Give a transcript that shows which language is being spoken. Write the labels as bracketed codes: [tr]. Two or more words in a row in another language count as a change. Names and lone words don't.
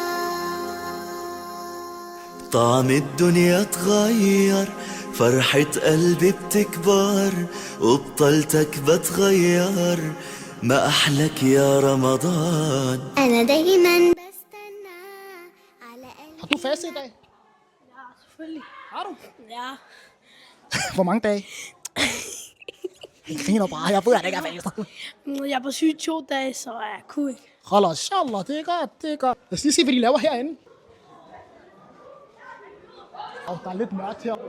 [ar] طعم الدنيا اتغير، فرحة قلبي بتكبر، وبطلتك بتغير، ما أحلك يا رمضان. أنا دايما بستنى على [da] Har du faste i dag? Ja, selvfølgelig. Har du? Ja. Hvor mange dage? Jeg griner bare. Jeg ved, at det ikke er faste. Jeg er på syg 2 dage, så jeg kunne ikke. Hold inshallah. Det er godt. Det er godt. Lad os lige se, hvad de laver herinde. Der er lidt mørkt her.